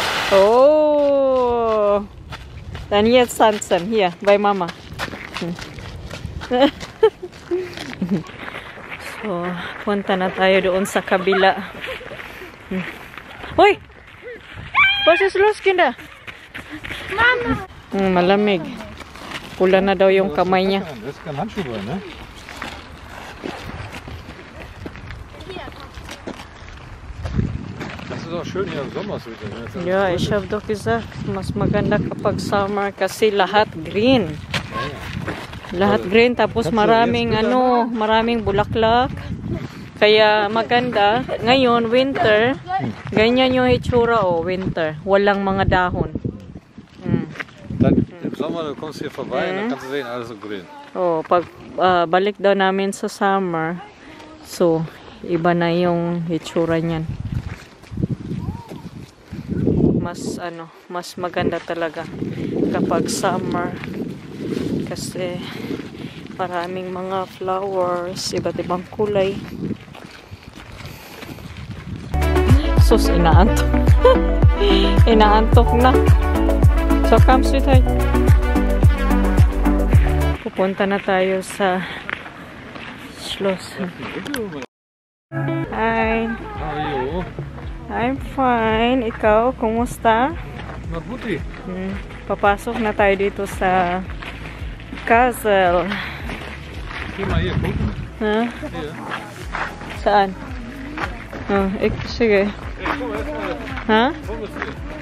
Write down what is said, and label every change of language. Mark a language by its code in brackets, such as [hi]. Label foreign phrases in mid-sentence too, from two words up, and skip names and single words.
[de] Oh! Dann jetzt tanzen. Hier, bei Mama. [tl] So, punta na tayo doon sa kabila. Hoy! [de] Was ist los, Kinder? Mama! [tl] Malamig. Pula na daw yung kamay niya. [de] Das ist kein Handschuh drin, ne? Das ist auch schön hier im Sommer. Ne? Ja, ich habe doch gesagt, [tl] mas maganda kapag summer kasi lahat green. Lahat green, tapos maraming maraming bulaklak. Kaya maganda. Ngayon, winter, ganyan yung itsura, winter. Walang mga dahon. [de] Dann im Sommer, du kommst hier vorbei und dann kannst du sehen, alles so grün. [tl] Pag balik daw namin sa summer, so, iba na yung itsura niyan. Mas maganda talaga kapag summer. Kasi maraming mga flowers, iba't ibang kulay. Sus, inaantok. Inaantok na. So, [en] come sweetheart. [tl] Pupunta na tayo sa Schloss. [en] Hi. How are you? I'm fine. [tl] Ikaw, kumusta? Mabuti. Papasok na tayo dito sa castle. [de] Geh mal hier gucken. Ha? Hier. [tl] Saan? Sige. [de] Hey, guck mal, jetzt Ha? Komm jetzt hier.